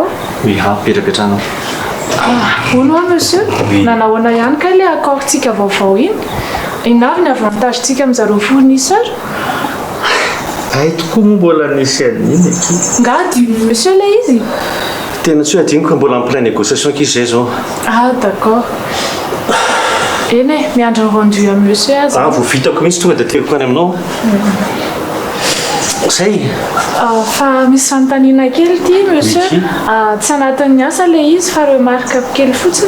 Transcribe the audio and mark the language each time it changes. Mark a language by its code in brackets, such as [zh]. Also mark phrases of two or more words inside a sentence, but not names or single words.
[mg] petraka trano ono monsieur nanahoana ihany ka le accordsika vaovao iny inavy ny avy avantagentsika amin'izareo fournisseur ay tokoa moa mbola nisy an'iny nga adino monsieur le izy tena tsy hoe adiniko mbola [fr] en plein négociation [mg] kizy zay zao d'accord eny e miandro ny rendu amin'ny monsieur azy vo vitako mihitsy tonga dia teriko any aminao zay fa misy fanontaniana kely ty monsieur tsy anatin'ny asa le izy fa remarque kely fotsiny